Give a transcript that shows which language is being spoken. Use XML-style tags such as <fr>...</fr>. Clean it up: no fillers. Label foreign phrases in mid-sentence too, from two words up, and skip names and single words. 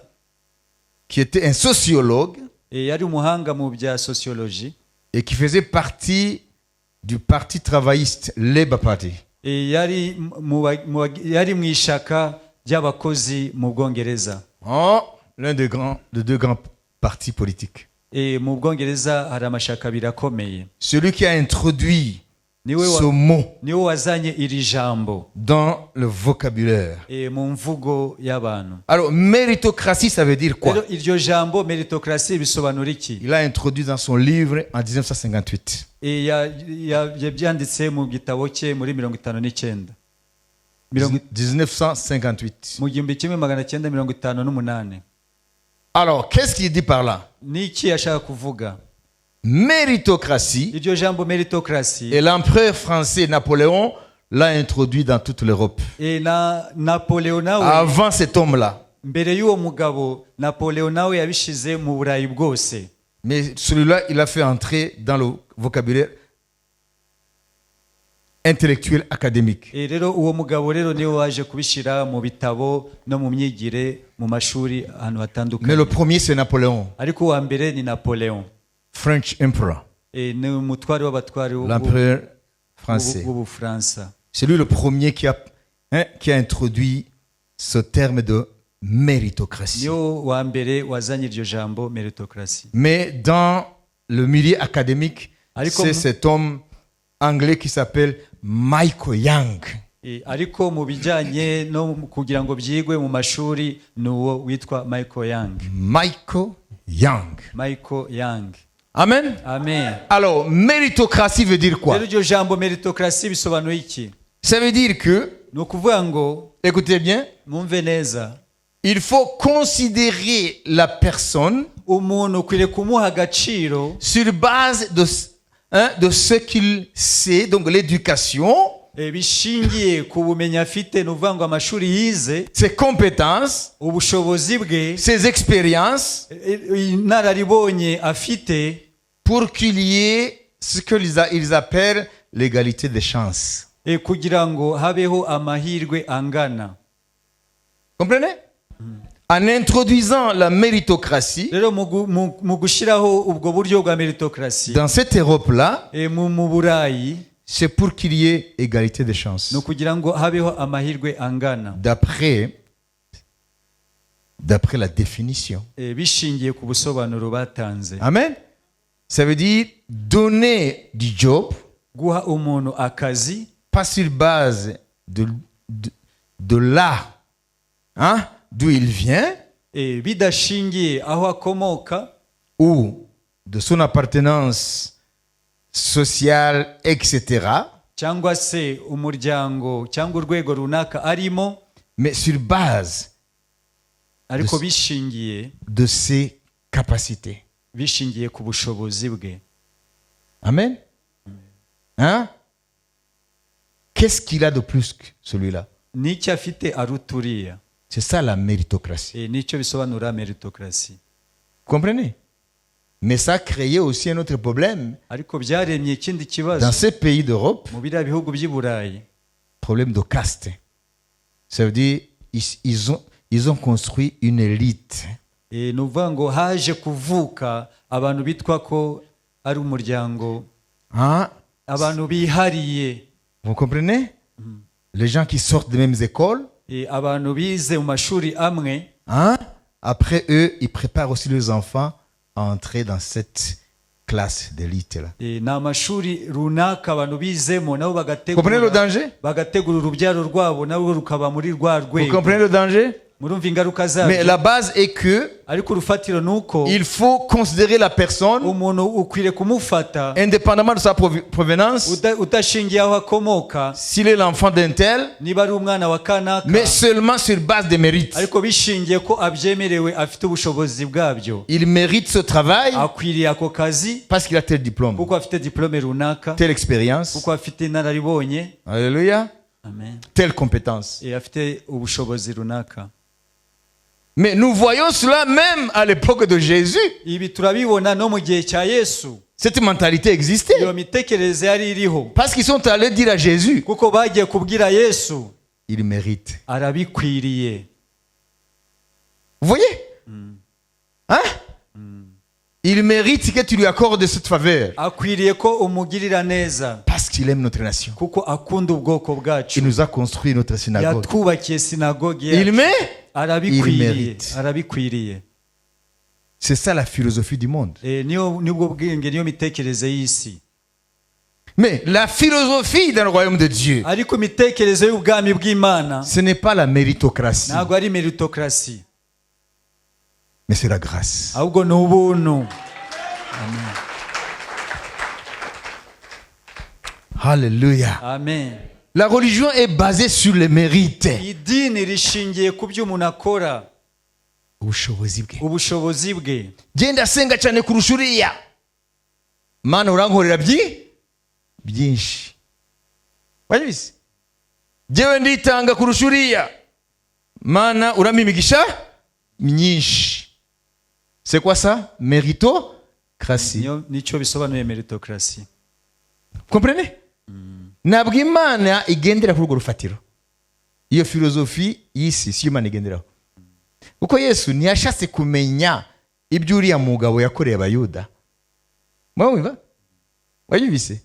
<fr>qui était un sociologue</fr> <rw>yari umuhanga mu bya sociologie</rw> <fr>et qui faisait partie du parti travailliste Labour Party.</fr> <rw>yari mu ishaka ry'abakozi mu Bwongereza.</rw> <fr>Oh, l'un des deux grands partis politiques.</fr> <rw>Mu Bwongereza hari amashaka abiri akomeye.</rw> <fr>Celui qui a introduit ce mot</fr> <rw>niwe wazanye iri jambo</rw> <fr>dans le vocabulaire.</fr> <rw>mu mvugo y'abantu.</rw> <fr>Alors, méritocratie, ça veut dire quoi?</fr> <rw>Rero iryo jambo meritocracy bisobanura iki?</rw> <fr>Il a introduit dans son livre en 1958.</fr> <rw>yabyanditse mu gitabo cye muri 59</rw> <fr>1958.</fr> <rw>mu 1958.</rw> <fr>Alors, qu'est-ce qu'il dit par là?</fr> <rw>Niki yashaka kuvuga?</rw> <fr>Méritocratie,</fr> <rw>Iryo jambo meritocracy</rw> <fr>et l'empereur français Napoléon l'a introduit dans toute l'Europe.</fr> <rw>na Napoleon nawe</rw> <fr>Avant cet homme-là.</fr> <rw>mbere y'uwo mugabo Napoleon nawe yabishize mu Burayi bwose.</rw> <fr>Mais celui-là, il a fait entrer dans le vocabulaire intellectuel académique.</fr> <rw>Rero uwo mugabo rero niwe waje kubishira mu bitabo no mu myigire mu mashuri ahantu hatandukanye.</rw> <fr>Mais le premier, c'est Napoléon,</fr> <rw>Ariko uwa mbere ni Napoleon,</rw> <en>French emperor,</en> <rw>ni umutware w'abatware</rw> <fr>l'empereur français.</fr> <rw>w'Ubufaransa.</rw> <fr>C'est lui le premier qui a introduit ce terme de méritocratie.</fr> <rw>Niyo wa mbere wazanye iryo jambo meritocracy.</rw> <fr>Mais dans le milieu académique, c'est cet homme anglais qui s'appelle Michael Young.</fr> <rw>Ariko mu bijyanye no kugira ngo byigwe mu mashuri nuwo witwa Michael Young. Michael Young. Michael Young. Amen. Amen.</rw> <fr>Alors, méritocratie veut dire quoi?</fr> <rw>Rero iryo jambo meritocracy bisobanuye iki?</rw> <fr>Ça veut dire que,</fr> <rw>Ni ukuvuga ngo,</rw> <fr>écoutez bien,</fr> <rw>mwumve neza,</rw> <fr>il faut considérer la personne</fr> <rw>umuntu ukwiriye kumuha agaciro</rw> <fr>sur base de ce qu'il sait, donc l'éducation,</fr> <rw>bishingiye ku bumenyi afite, ni ukuvuga ngo amashuri yize,</rw> <fr>ses compétences,</fr> <rw>ubushobozi bwe,</rw> <fr>ses expériences,</fr> <rw>inararibonye afite,</rw> <fr>pour qu'il y ait ce qu'ils appellent l'égalité des chances.</fr> <rw>kugira ngo habeho amahirwe angana.</rw> <fr>Comprenez? En introduisant la méritocratie</fr> <rw>Rero mu gushyiraho ubwo buryo bwa meritocracy</rw> <fr>dans cette Europe-là,</fr> <rw>mu Burayi,</rw> <fr>c'est pour qu'il y ait égalité des chances.</fr> <rw>ni ukugira ngo habeho amahirwe angana,</rw> <fr>D'après la définition.</fr> <rw>bishingiye ku busobanuro batanze. Amen.</rw> <fr>Ça veut dire donner du job,</fr> <rw>Guha umuntu akazi</rw> <fr>pas sur base de là, hein, d'où il vient,</fr> <rw>bidashingiye aho akomoka</rw> <fr>ou de son appartenance sociale, etc.,</fr> <rw>cyangwa se umuryango cyangwa urwego runaka arimo,</rw> <fr>mais sur base</fr> <rw>ariko bishingiye</rw> <fr>de ses capacités.</fr> <rw>bishingiye ku bushobozi bwe.</rw> <fr>Amen. Hein? Qu'est-ce qu'il a de plus que celui-là?</fr> <rw>N'icyo afite aruta uriya.</rw> <fr>C'est ça la méritocratie.</fr> <rw>Nicyo bisobanura meritocracy.</rw> <fr>Vous comprenez? Mais ça a créé aussi un autre problème</fr> <rw>Ariko byaremye ikindi kibazo</rw> <fr>dans ces pays d'Europe,</fr> <rw>mu biriya bihugu by'i Burayi.</rw> <fr>problème de caste. Ça veut dire ils ont construit une élite.</fr> <rw>Ni ukuvuga ngo haje kuvuka abantu bitwa ko ari umuryango,</rw> <fr>Hein?</fr> <rw>abantu bihariye,</rw> <fr>Vous comprenez? Les gens qui sortent des mêmes écoles,</fr> <rw>abantu bize mu mashuri amwe,</rw> <fr>hein? Après eux, ils préparent aussi leurs enfants à entrer dans cette classe d'élite-là.</fr> <rw>ni amashuri runaka abantu bizemo nabo</rw> <fr>Vous comprenez le danger?</fr> <rw>bagategura urubyaro rwabo nabo rukaba muri rwa</rw> <fr>Vous</fr> <rw>rwego.</rw> <fr>comprenez le danger?</fr> <rw>Murumva ingaruka</rw> <fr>Mais</fr> <rw>zabyo.</rw> <fr>la base est que</fr> <rw>Ariko urufatiro nuko</rw> <fr>il faut considérer la personne</fr> <rw>umuntu ukwiriye kumufata</rw> <fr>indépendamment de sa provenance,</fr> <rw>udashingiye aho akomoka,</rw> <fr>s'il est l'enfant d'un tel,</fr> <rw>niba ari umwana wa kanaka,</rw> <fr>mais seulement sur base des mérites.</fr> <rw>ariko bishingiye ko abyemerewe, afite ubushobozi bwabyo,</rw> <fr>Il mérite ce travail</fr> <rw>akwiriye ako kazi</rw> <fr>parce qu'il a tel diplôme,</fr> <rw>kuko afite diplome runaka,</rw> <fr>telle expérience,</fr> <rw>kuko afite inararibonye,</rw> <fr>alléluia, amen, telle compétence.</fr> <rw>afite ubushobozi runaka.</rw> <fr>Mais nous voyons cela même à l'époque de Jésus.</fr> <rw>Ibi turabibona no mu gihe cya Yesu.</rw> <fr>Cette mentalité existait</fr> <rw>Iyo mitekerereze yari iriho</rw> <fr>parce qu'ils sont allés dire à Jésus,</fr> <rw>kuko bagiye kubwira Yesu,</rw> <fr>il mérite.</fr> <rw>arabikwiriye.</rw> <fr>Vous voyez? Hein? Il mérite que tu lui accordes cette faveur</fr> <rw>Akwiriye ko umugirira neza</rw> <fr>parce qu'il aime notre nation.</fr> <rw>kuko akunda ubwoko</rw> <fr>Il</fr> <rw>bwacu,</rw> <fr>nous a construit notre synagogue.</fr> <rw>yatwubakiye sinagoge</rw> <fr>Il</fr> <rw>yacu.</rw> <fr>met.</fr> <rw>Arabikwiriye,</rw> <fr>Il mérite.</fr> <rw>arabikwiriye.</rw> <fr>C'est ça la philosophie du monde.</fr> <rw>Nibwo bwenge, niyo mitekerereze y'isi.</rw> <fr>Mais la philosophie dans le royaume de Dieu,</fr> <rw>Ariko imitekerereze y'ubwami bw'Imana</rw> <fr>ce n'est pas la méritocratie,</fr> <rw>ntabwo ari meritocracy,</rw> <fr>mais c'est la grâce.</fr> <rw>ahubwo ni ubuntu.</rw> <fr>Alléluia.</fr> <rw>Amen.</rw> <fr>La religion est basée sur les mérites.</fr> <rw>Idini rishingiye ku byo umuntu akora, Ubushobozi bwe. ubushobozi bwe. Genda senga cyane kurusha uriya. Mana urankorera byinshi.</rw> <rn>Wabizi? Jewe nditanga kurusha uriya. Mana uramimigisha myinshi.</rn> <fr>C'est quoi ça? Méritocratie.</fr> <rw>Nicyo bisobanuye meritocracy.</rw> <fr>Comprenez?</fr> <rw>Ntabwo Imana igendera kuri urwo rufatiro. Iyo filozofi y'isi si Imana igenderaho. Kuko Yesu ntiyashatse kumenya ibyo uriya mugabo yakoreye abayuda. Mwumva? Wayibise?</rw>